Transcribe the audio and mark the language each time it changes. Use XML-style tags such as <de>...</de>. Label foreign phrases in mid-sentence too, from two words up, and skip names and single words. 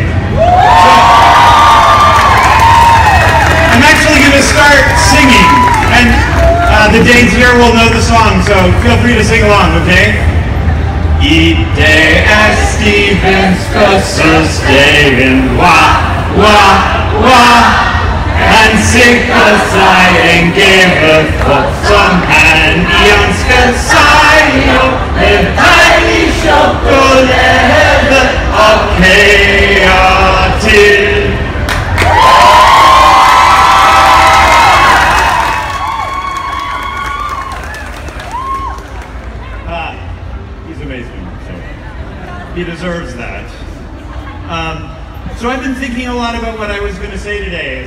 <en>So I'm actually going to start singing, and the Danes here will know the song, so feel free to sing along, okay?</en> <da>I dag Stevens fødselsdagen, wah, wah, wah. Han sikrer sig en gave for, som han ønsker sig jo, med dejlig chokolade og kager til.</da> <en>He's amazing, so he deserves that. So I've been thinking a lot about what I was going to say today.</en>